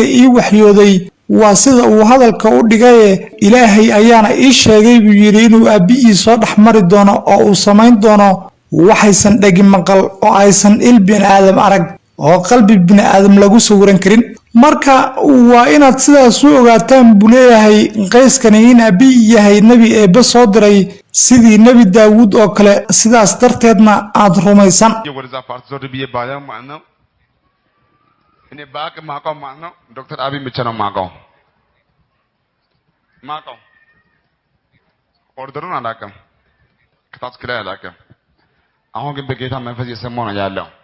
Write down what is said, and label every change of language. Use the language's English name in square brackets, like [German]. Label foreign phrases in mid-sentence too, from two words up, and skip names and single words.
[Somali] ii waxyooday waa sida uu hadalka u dhigay Ilaahay ayaana ii sheegay buu yiri inuu abiy soo dhaxmari doono oo uu sameyn doono waxaysan dhagi maqal oo aysan il bin aadam arag oo qalbi bin aadam lagu sawiran karin marka waa inaad sidaas u ogaataan buu leeyahay qayskani in abiy yahay nabi eebbe soo diray sidii nabi Daawud oo kale sidaas darteedna aad rumaysan [Amharic] ወደዛ ፓርት ዞር ብዬ ባያም ማለት ነው እኔ ባቅ ማቀው ማለት ነው ዶክተር አብይ ብቻ ነው ማቀው ኦርደሩን አላውቅም ከታች ከላይ አላውቅም አሁን ግን በጌታ መንፈስ የሰማው ነው ያለው